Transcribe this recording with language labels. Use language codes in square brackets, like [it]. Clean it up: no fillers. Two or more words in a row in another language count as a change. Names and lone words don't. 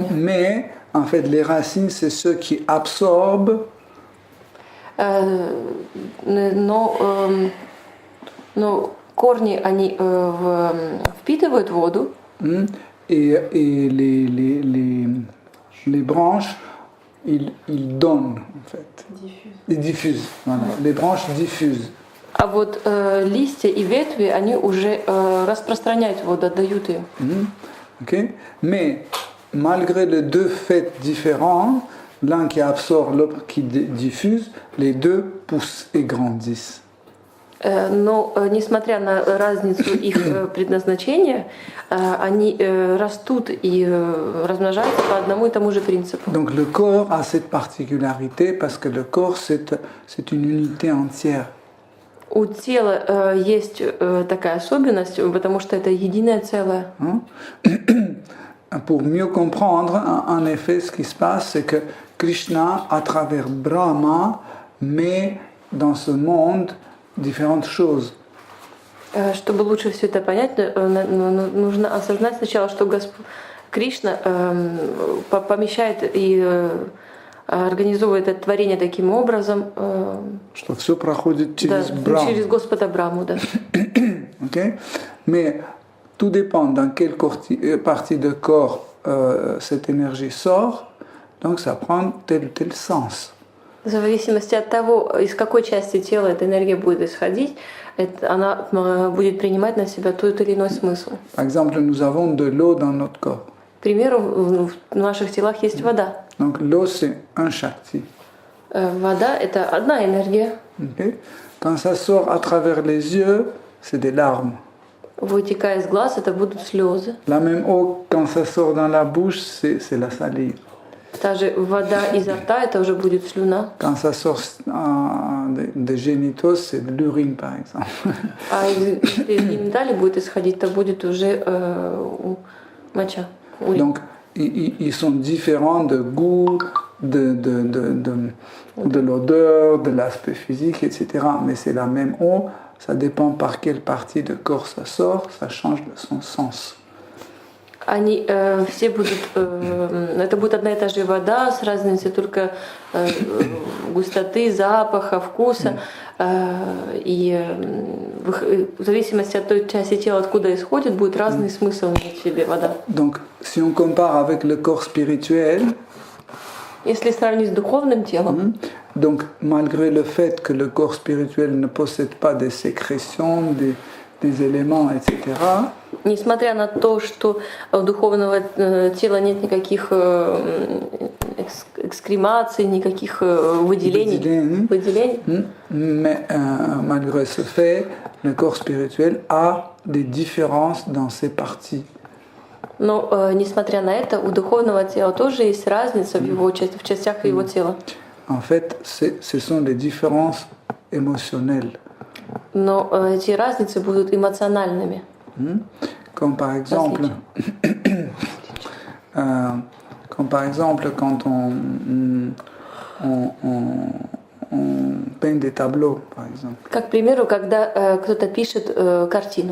[fr] Mais en fait, les racines, c'est ceux qui absorbent. [ru] Но корни, они впитывают воду. [fr] Et les branches, ils donnent, en fait. Ils diffusent. Voilà. Les branches diffusent. [ru] А вот листья и ветви, они уже распространяют воду, отдают ее. Okay? [fr] Mais malgré les deux faits différents, l'un qui absorbe, l'autre qui diffuse, les deux poussent et grandissent. [ru] Но несмотря на разницу их предназначения, они растут и размножаются по одному и тому же принципу. [fr] Donc le corps a cette particularité parce que le corps c'est une unité entière. [ru] У тела есть такая особенность, потому что это единое целое. [fr] Pour mieux comprendre, en effet, ce qui se passe, c'est que Krishna, à travers Brahma, met dans ce monde différentes choses. [ru] Чтобы лучше все это понять, нужно осознать сначала, что Кришна помещает и организовывает это творение таким образом, что все проходит через Брахму. Через Господа Браму, да. Okay? [fr] Mais tout dépend dans quelle partie de corps cette énergie sort, donc ça prend tel ou tel sens. [ru] В зависимости от того, из какой части тела эта энергия будет исходить, она будет принимать на себя тот или иной смысл. [fr] Par exemple, nous avons de l'eau dans notre corps. [ru] К примеру, в наших телах есть вода. [fr] Donc l'eau, c'est un shakti. [ru] Вода – это одна энергия. Okay? [fr] Quand ça sort à travers les yeux, c'est des larmes. [ru] Вытекая из глаз, это будут слезы. [fr] La même eau, quand ça sort dans la bouche, c'est la salive. [ru] Та же вода изо рта, это уже будет слюна. [fr] Quand ça sort des génitaux, c'est de l'urine, par exemple. [ru] А из гениталий будет исходить, это будет уже моча. [fr] Donc, ils sont différents de goût, de l'odeur, de l'aspect physique, etc. Mais c'est la même eau, ça dépend par quelle partie de corps ça sort, ça change son sens. [ru] Они все будут, это будет одна и та же вода с разницей только густоты, запаха, вкуса. И в зависимости от той части тела, откуда исходит, будет разный смысл иметь в себе вода. [fr] Donc, si on compare avec le corps spirituel, [ru] если сравнить с духовным телом, [fr] donc malgré le fait que le corps spirituel ne possède pas des sécrétions, des éléments, etc. [ru] Несмотря на то, что у духовного тела нет никаких экскремаций, никаких выделений, [fr] mais malgré ce fait, le corps spirituel a des différences dans ses parties. [ru] Но, несмотря на это, у духовного тела тоже есть разница в частях его тела. [fr] en fait, ce sont des différences émotionnelles. [ru] Но эти разницы будут эмоциональными. [fr] Comme par exemple, quand on peint des tableaux, par exemple. [ru] Как, к примеру, когда кто-то пишет картину.